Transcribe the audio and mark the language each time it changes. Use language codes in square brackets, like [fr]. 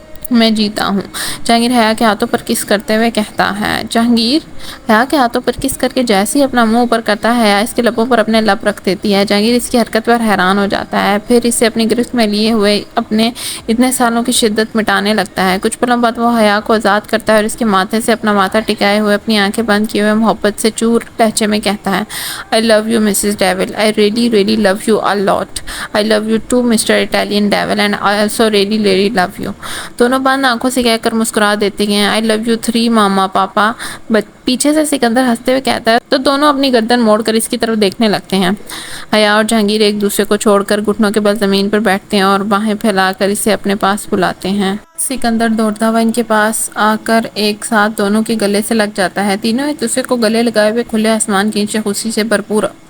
[ur] میں جیتا ہوں۔ جہانگیر حیا کے ہاتھوں پر کس کرتے ہوئے کہتا ہے۔ جہانگیر حیا کے ہاتھوں پر کس کر کے جیسے ہی اپنا منہ اوپر کرتا ہے، حیا اس کے لبوں پر اپنے لب رکھ دیتی ہے۔ جہانگیر اس کی حرکت پر حیران ہو جاتا ہے، پھر اسے اپنی گرفت میں لیے ہوئے اپنے اتنے سالوں کی شدت مٹانے لگتا ہے۔ کچھ پلوں بعد وہ حیا کو آزاد کرتا ہے اور اس کے ماتھے سے اپنا ماتھا ٹکائے ہوئے، اپنی آنکھیں بند کیے ہوئے محبت سے چور لہجے میں کہتا ہے، [en] I love you Mrs. Devil. I really really love you a lot. I love you too Mr. Italian Devil and I also really really love you. [ur] دونوں بند آنکھوں سے کہہ کر مسکرا دیتے ہیں، [en] I love you three [ur] ماما پاپا۔ پیچھے سے سکندر ہنستے ہوئے کہتا ہے، تو دونوں اپنی گردن موڑ کر اس کی طرف دیکھنے لگتے ہیں۔ حیا اور جہانگیر ایک دوسرے کو چھوڑ کر گھٹنوں کے بل زمین پر بیٹھتے ہیں اور باہیں پھیلا کر اسے اپنے پاس بلاتے ہیں۔ سکندر دوڑتا ہوا ان کے پاس آ کر ایک ساتھ دونوں کے گلے سے لگ جاتا ہے۔ تینوں ایک دوسرے کو گلے لگائے ہوئے کھلے آسمان کے نیچے خوشی سے بھرپور